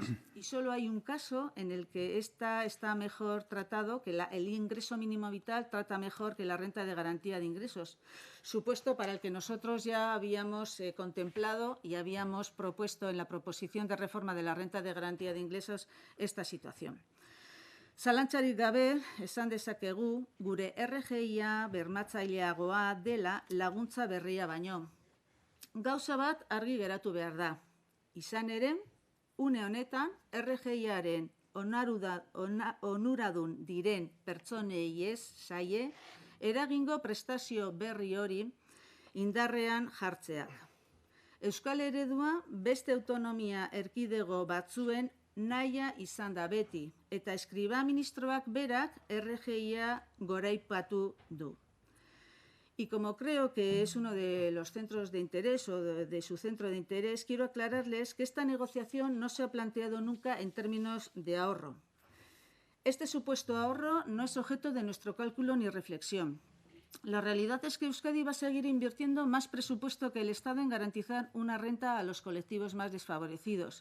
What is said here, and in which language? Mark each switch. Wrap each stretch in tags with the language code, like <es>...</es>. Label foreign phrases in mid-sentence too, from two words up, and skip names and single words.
<es>Y solo hay un caso en el que está mejor tratado, que el ingreso mínimo vital trata mejor que la renta de garantía de ingresos, supuesto para el que nosotros ya habíamos contemplado y habíamos propuesto en la proposición de reforma de la renta de garantía de ingresos esta situación.</es> <eu>Zalantzarik gabe, esan dezakegu, gure RGIa bermatzaileagoa dela laguntza berria baino. Gauza bat argi geratu behar da. Izan ere, une honetan, RGIaren onuradun diren pertsonei ez zaie, eragingo prestazio berri hori indarrean jartzeak. Euskal eredua beste autonomia erkidego batzuen nahia izan da beti, eta eskriba ministroak berak RGIa goraipatu du.</eu> <es>Y como creo que es uno de los centros de interés o de su centro de interés, quiero aclararles que esta negociación no se ha planteado nunca en términos de ahorro. Este supuesto ahorro no es objeto de nuestro cálculo ni reflexión. La realidad es que Euskadi va a seguir invirtiendo más presupuesto que el Estado en garantizar una renta a los colectivos más desfavorecidos.</es>